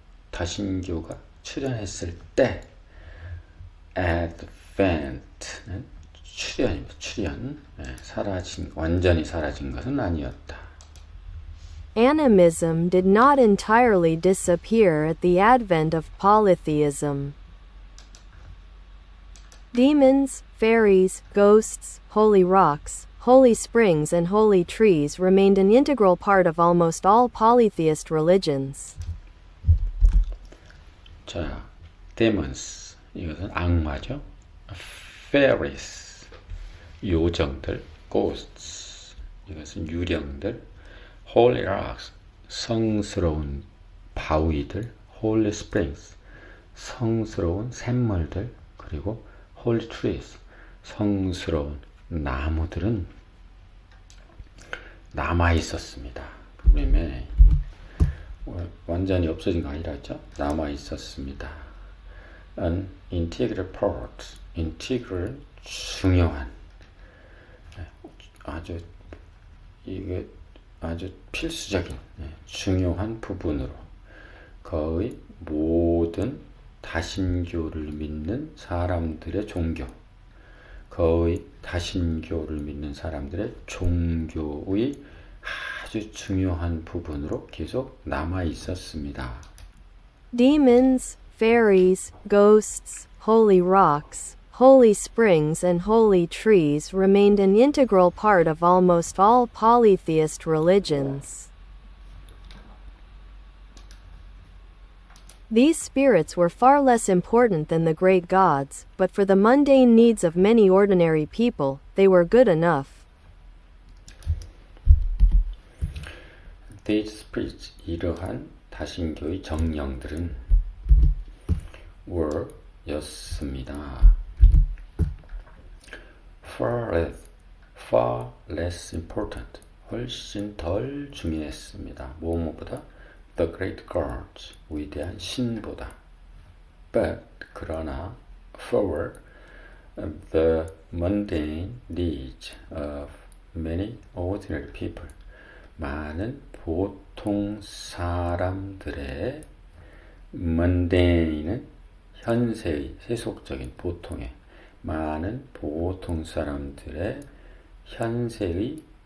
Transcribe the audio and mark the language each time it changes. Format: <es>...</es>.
<ko>다신교가 출현했을 때, advent는 출현. 완전히 사라진 것은 아니었다.</ko> <en>Animism did not entirely disappear at the advent of polytheism. Demons, fairies, ghosts, holy rocks, holy springs and holy trees remained an integral part of almost all polytheist religions.</en> <ko>자, demons, 이것은 악마죠. fairies, 요정들. ghosts, 이것은 유령들. holy rocks, 성스러운 바위들. holy springs, 성스러운 샘물들. 그리고 holy trees, 성스러운 나무들은 남아 있었습니다. 그러면 완전히 없어진 거 아니라 했죠? 남아 있었습니다.</ko> <en>An integral part,</en> <ko>integral, 중요한, 이게 아주 필수적인, 중요한 부분으로 거의 모든 다신교를 믿는 사람들의 거의 다신교를 믿는 사람들의 종교의 아주 중요한 부분으로 계속 남아 있었습니다.</ko> <en>Demons, fairies, ghosts, holy rocks, holy springs and holy trees remained an integral part of almost all polytheist religions. These spirits were far less important than the great gods, but for the mundane needs of many ordinary people, they were good enough. These spirits,</en> <ko>이러한 다신교의 정령들은</ko> <en>were,</en> <ko>였습니다.</ko> <en>far less important,</en> <ko>훨씬 덜 중요했습니다. 뭐뭐보다?</ko> <en>The great gods,</en> <ko>위대한 신보다. But, 그러나,</ko> <en>for the mundane needs of many ordinary people,</en> <ko>많은 보통 사람들의, mundane는 현세의, 세속적인, 보통의, 많은 보통 사람들의 현세의</ko>